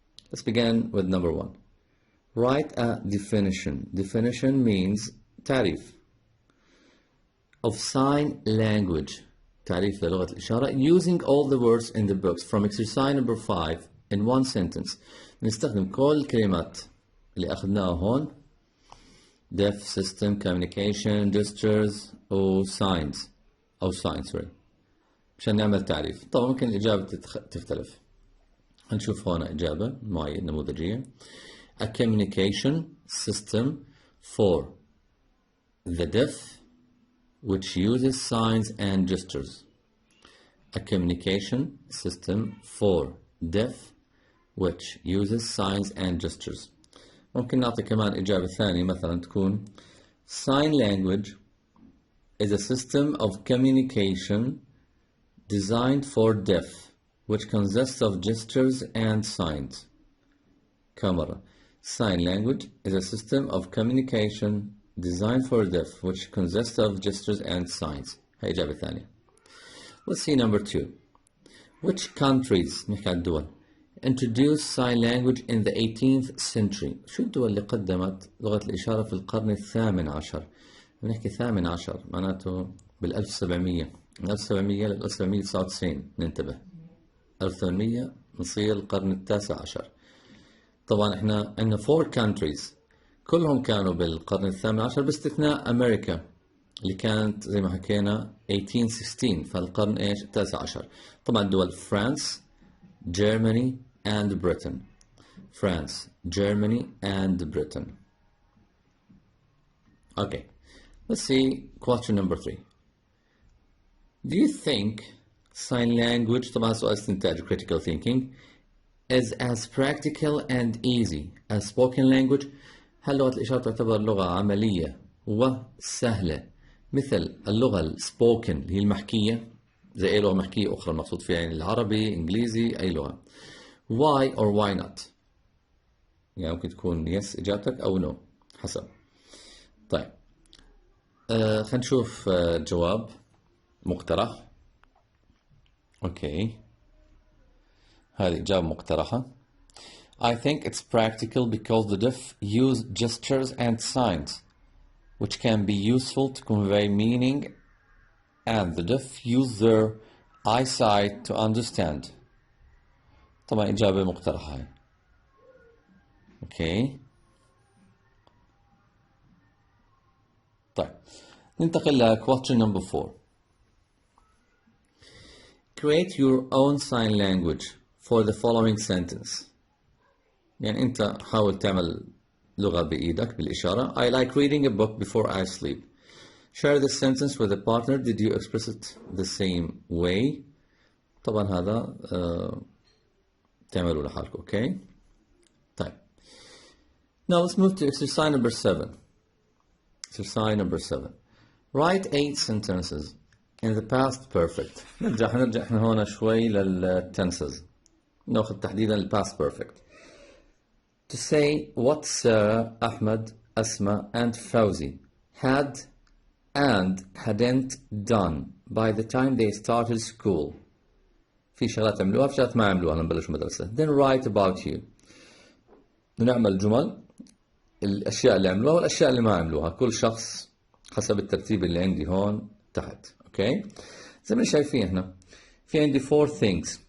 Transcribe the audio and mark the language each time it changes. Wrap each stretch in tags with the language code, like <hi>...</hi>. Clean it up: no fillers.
<en>Let's begin with number 1. Write a definition. Definition means تعريف of sign language.</en> <ar>تعريف للغة الإشارة</ar> <en>using all the words in the books from exercise number 5 in one sentence.</en> <ar>نستخدم كل الكلمات اللي أخذناها هون:</ar> <en>deaf system, communication, gestures,</en> <ar>و signs أو signs sorry مشان نعمل تعريف. طبعا ممكن الإجابة تختلف. هنشوف هون إجابة معينة نموذجية.</ar> <en>A communication system for the deaf which uses signs and gestures. A communication system for deaf which uses signs and gestures.</en> <ar>ممكن نعطي كمان إجابة ثانية مثلا تكون</ar> <en>sign language is a system of communication designed for deaf which consists of gestures and signs.</en> <ar>كاميرا.</ar> <en>Sign language is a system of communication designed for deaf which consists of gestures and signs.</en> <ar>هاي إجابة ثانية.</ar> <en>Let's see number 2. Which countries</en> <ar>نحكي عن الدول</ar> <en>introduced sign language in the 18th century.</en> <ar>شو الدول اللي قدمت لغة الإشارة في القرن الثامن عشر؟ بنحكي ثامن عشر معناته بال1700 من 1700 ل 1799 ننتبه. 1800 نصير القرن التاسع عشر. طبعا احنا عندنا 4 countries كلهم كانوا بالقرن الثامن عشر باستثناء أمريكا اللي كانت زي ما حكينا 1816 فالقرن ايش التاسع عشر. طبعا دول فرانس Germany and Britain.</ar> <en>France, Germany and Britain. Okay, let's see question number 3. Do you think sign language</en> <ar>طبعا سؤال استنتاج</ar> <en>critical thinking is as practical and easy as spoken language؟</en> <ar>هل لغة الإشارة تعتبر لغة عملية وسهلة مثل اللغة السبوكن اللي هي المحكية زي أي لغة محكية أخرى المقصود فيها يعني العربي، إنجليزي، أي لغة.</ar> <en>Why or why not؟</en> <ar>يعني ممكن تكون yes إجابتك أو no حسب. طيب خلينا نشوف جواب مقترح. أوكي هذه إجابة مقترحة.</ar> <en>I think it's practical because the deaf use gestures and signs which can be useful to convey meaning and the deaf use their eyesight to understand.</en> <ar>طبعا إجابة مقترحة هاي. أوكي طيب ننتقل ل</ar> <en>question number 4. Create your own sign language for the following sentence.</en> <ar>يعني أنت حاول تعمل لغة بإيدك بالإشارة.</ar> <en>I like reading a book before I sleep. Share this sentence with a partner. Did you express it the same way؟</en> <ar>طبعا هذا تعملوا لحالكم.</ar> <en>Okay طيب now let's move to exercise number 7. Exercise number 7. Write 8 sentences in the past perfect.</en> <ar>نرجع احنا هون شوي للtenses. ناخذ تحديدا ال past perfect.</ar> <en>To say what Sarah, Ahmed, Asma and Fawzi had and hadn't done by the time they started school.</en> <ar>في شغلات عملوها في شغلات ما عملوها لما بلشوا مدرسة.</ar> <en>Then write about you.</en> <ar>نعمل جمل الأشياء اللي عملوها والأشياء اللي ما عملوها كل شخص حسب الترتيب اللي عندي هون تحت. أوكي زي ما شايفين احنا في عندي</ar> <en>4 things.</en>